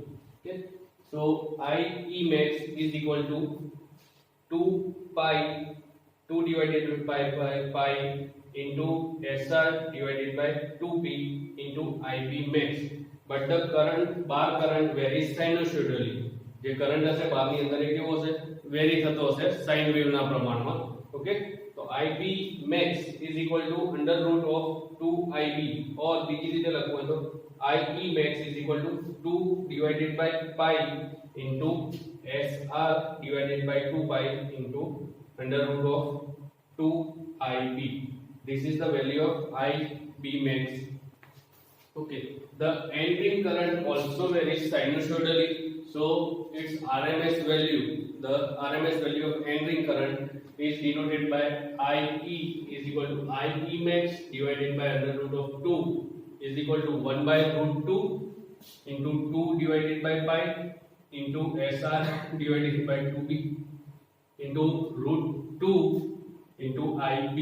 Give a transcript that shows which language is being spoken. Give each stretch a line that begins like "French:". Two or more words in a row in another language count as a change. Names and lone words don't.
English: Okay, so IE max is equal to 2 pi 2 divided by pi into SR divided by 2p into IB max. But the current bar current varies sinusoidally.
Gujarati: જે કરંટ હશે બારની અંદર એ કેવો હશે વેરી થતો હશે
English: sine wave
Gujarati: ના પ્રમાણમાં.
English: ઓકે, તો IB max is equal to under root of 2IB, or
Gujarati: બીજી રીતે લખવું હોય તો
English: IE max is equal to 2 divided by pi into SR divided by 2 pi into under root of 2IB. This is the value of IB max. Okay, the end ring current also varies sinusoidally, so its RMS value, the RMS value of end ring current is denoted by IE is equal to IE max divided by under root of 2 is equal to 1 by root 2 into 2 divided by pi into SR divided by 2b into root 2 into IB.